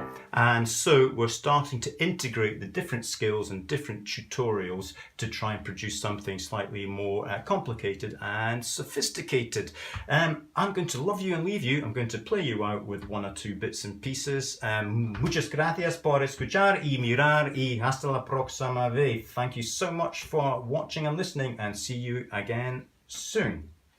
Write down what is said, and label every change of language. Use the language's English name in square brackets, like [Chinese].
[English] And so we're starting to integrate the different skills and different tutorials to try and produce something slightly more complicated and sophisticated. I'm going to love you and leave you. I'm going to play you out with 1 or 2 bits and pieces. [Spanish] Muchas gracias por escuchar y mirar y hasta la próxima vez. [English] Thank you so much for watching and listening, and see you again soon.